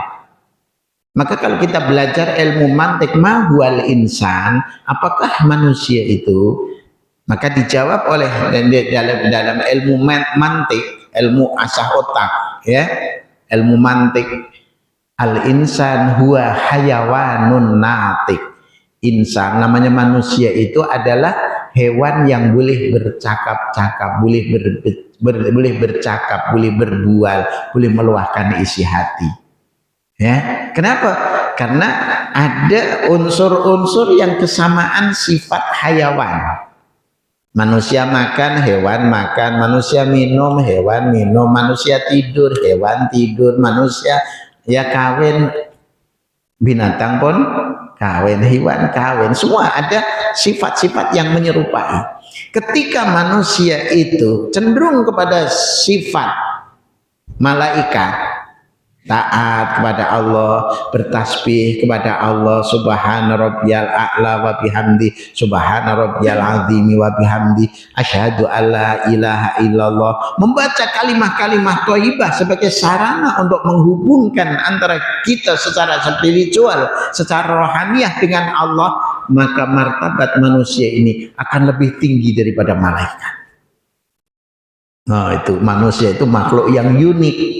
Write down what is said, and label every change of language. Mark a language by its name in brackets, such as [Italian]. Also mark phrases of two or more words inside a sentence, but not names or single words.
[Malay] Maka kalau kita belajar ilmu mantik, [Arabic] ما هو الإنسان, [Malay] apakah manusia itu? Maka dijawab oleh dalam ilmu mantik, ilmu asah otak, ya, ilmu mantik, [Arabic] الإنسان هو حيوان ناطق. [Malay] Insan namanya manusia itu adalah hewan yang boleh bercakap-cakap, boleh bercakap, boleh berbual, boleh meluahkan isi hati. Ya, kenapa? Karena ada unsur-unsur yang kesamaan sifat hayawan. Manusia makan, hewan makan, manusia minum, hewan minum, manusia tidur, hewan tidur, manusia ya kawin, binatang pun kawin, hewan kawin, semua ada sifat-sifat yang menyerupai. Ketika manusia itu cenderung kepada sifat malaikat, taat kepada Allah, bertasbih kepada Allah, [Arabic] سبحان ربي الأعلى وبحمده سبحان ربي العظيم وبحمده أشهد أن لا إله إلا الله. [Malay] Membaca kalimah-kalimah thayyibah sebagai sarana untuk menghubungkan antara kita secara spiritual, secara rohaniah dengan Allah, maka martabat manusia ini akan lebih tinggi daripada malaikat. Nah, itu manusia itu makhluk yang unik.